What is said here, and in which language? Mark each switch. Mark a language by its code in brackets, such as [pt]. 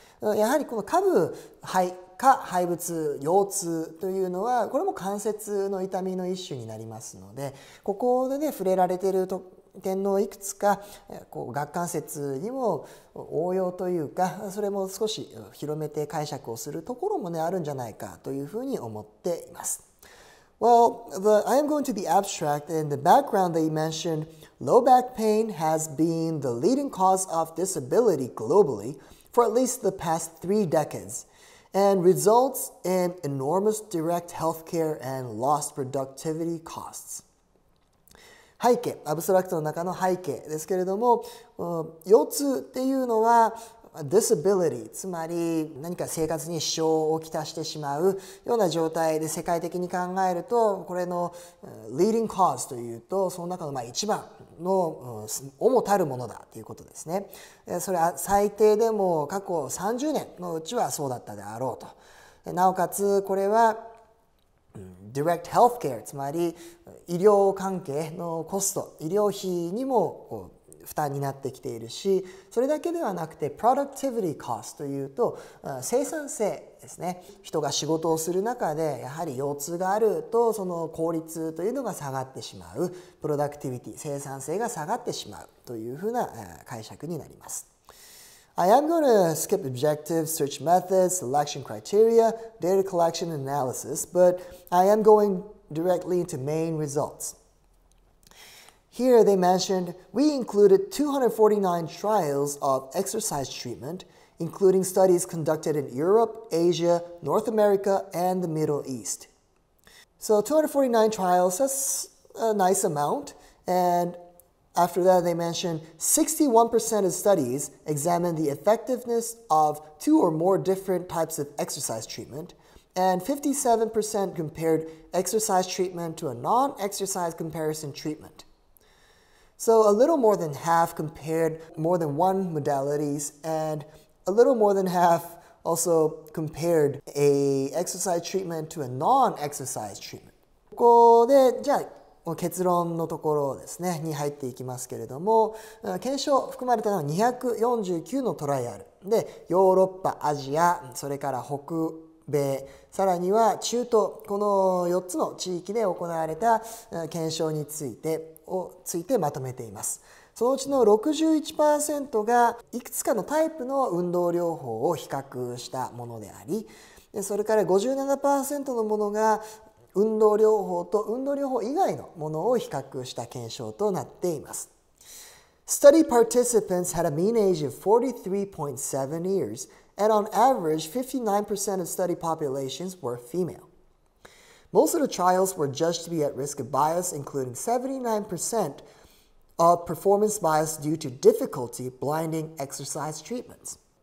[ja] やはりこの下部下背部痛、腰痛というのはこれも関節の痛みの一種になりますので、ここでね触れられている点のいくつか顎関節にも応用というか、それも少し広めて解釈をするところもねあるんじゃないかというふうに思っています。 [en] Well, I am going to the abstract. In the background they mentioned low back pain has been the leading cause of disability globally for at least the past 3 decades and results in enormous direct healthcare and lost productivity costs. [ja] 背景、アブストラクトの中の背景ですけれども、腰痛っていうのは disability、つまり何か生活に支障をきたしてしまうような状態で世界的に考えると、これの leading cause というとその中の一番の主たるものだということですね。それは最低でも過去30年のうちはそうだったであろうと。なおかつこれはdirect healthcare、つまり医療関係のコスト、医療費にも負担になってきているし、それだけではなくて productivity cost というと生産性ですね。人が仕事をする中でやはり腰痛があるとその効率というのが下がってしまう、プロダクティビティ、生産性が下がってしまうというふうな解釈になります。 [en] I am going to skip objectives, search methods, selection criteria, data collection and analysis, but I am going directly into main results. Here they mentioned we included 249 trials of exercise treatment, including studies conducted in Europe, Asia, North America, and the Middle East. So 249 trials, that's a nice amount, and after that, they mentioned 61% of studies examined the effectiveness of 2 or more different types of exercise treatment, and 57% compared exercise treatment to a non-exercise comparison treatment. So a little more than half compared more than one modalities, and a little more than half also compared a exercise treatment to a non-exercise treatment. [ja] ここでじゃあ結論のところですねに入っていきますけれども、検証含まれたのは249のトライアルで、ヨーロッパ、アジア、それから北米、さらには中東、この4つの地域で行われた検証についてまとめています。そのうちの 61% がいくつかのタイプの運動療法を比較したものであり、それから 57% のものが運動療法と運動療法以外のものを比較した検証となっています。 [en] Study participants had a mean age of 43.7 years, and on average, 59% of study populations were female. Most of the trials were judged to be at risk of bias, including 79% of performance bias due to difficulty blinding exercise treatments.